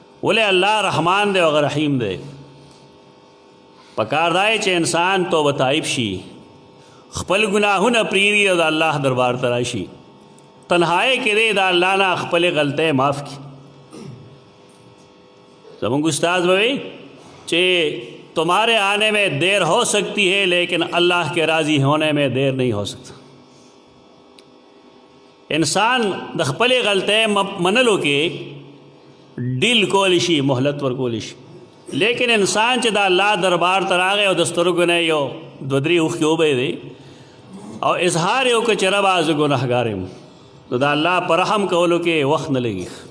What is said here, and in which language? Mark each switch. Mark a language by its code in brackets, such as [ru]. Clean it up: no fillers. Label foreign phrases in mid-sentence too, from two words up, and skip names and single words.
[ps] ولې الله رحمان دی او رحیم دی. پکار دی چې انسان توبه طائب شي، خپل ګناهونه پرېږدي او د الله دربار ته راشي، تنهایی کې دی د الله نه خپلې غلطۍ معاف کړي. زمونږ استاد به وایي چې [ur] تمہارے آنے میں دیر ہو سکتی ہے لیکن اللہ کے راضی ہونے میں دیر نہیں ہو سکتا. [ps] انسان د خپلې غلطۍ منلو کې ډیل کولی شي، مهلت ورکولی شي، لیکن انسان چې د الله دربار ته راغی او د سترګو نه یو دوه درې اوښکې وبهېدې او اظهار یې وکړه چې ربه زه ګنهګار یم، نو د الله په رحم کولو کې وخت نه لګي.